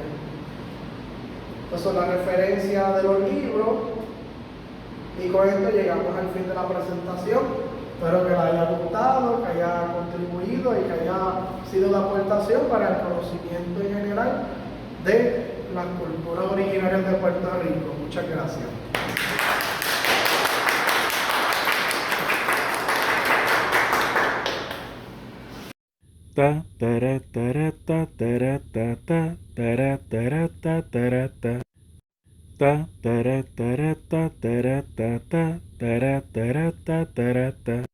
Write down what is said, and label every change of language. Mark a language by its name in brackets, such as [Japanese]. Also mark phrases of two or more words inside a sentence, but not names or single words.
[Spanish] Entonces, la referencia de los libros, y con esto llegamos al fin de la presentación. Espero que les haya gustado, que haya contribuido y que haya sido de aportación para el conocimiento en general de las culturas originarias de Puerto Rico. Muchas gracias. Ta tara tara ta tara ta ta tara tara ta tara ta ta tara tara ta tara ta ta tara tara ta tara ta